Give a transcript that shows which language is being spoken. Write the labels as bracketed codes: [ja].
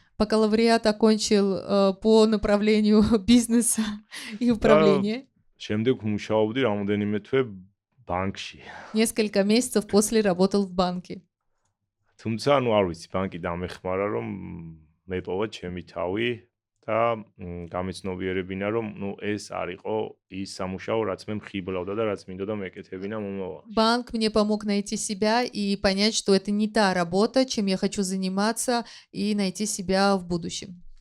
[ru] Бакалавриат окончил по направлению бизнеса и управления. [ka] შემდეგ მუშაობდი რამოდენიმე თვე ბანკში. [ru] Несколько месяцев после работал в банке. [ka] თუმცა, ну, არ ვიცი, ბანკი დამეხმარა, რომ მეპოვა ჩემი თავი და გამეცნობიერებინა, რომ ну ეს არ იყო ის სამუშაო, რაც მე მხიბლავდა და რაც მინდოდა მეკეთებინა მომავალში. [ru] Банк мне помог найти себя и понять, что это не та работа, чем я хочу заниматься, и найти себя в будущем.